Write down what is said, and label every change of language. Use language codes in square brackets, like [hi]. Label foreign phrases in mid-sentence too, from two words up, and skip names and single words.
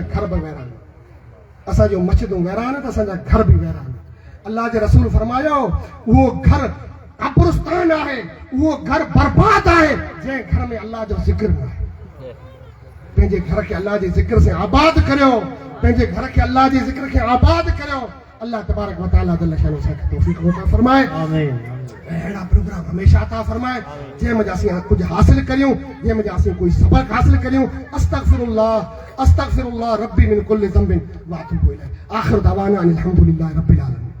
[sd] घर बि वैरान असांजो मस्जिदूं वैरान आहिनि त असांजा घर बि वैरान अल्लाह जे रसूल फरमायो उहो घर कब्रिस्तान आहे उहो घर बर्बाद आहे जंहिं घर में अल्लाह जो ज़िक्र न आहे पंहिंजे घर खे अल्लाह जे ज़िक्र सां आबाद करियो पंहिंजे घर खे अल्लाह जे ज़िक्र खे आबाद करियो [ar] الله تبارك وتعالى جل شانه [sd] असांखे तौफ़ीक़ अता फरमाए आमीन अहिड़ा प्रोग्राम हमेशा अता फरमाए जंहिंमें असीं कुझु हासिल करियूं जंहिंमें असीं कोई सबक हासिल करियूं [ar] أستغفر الله ربي من كل ذنب وأتوب إليه وآخر دعوانا أن الحمد لله رب العالمين.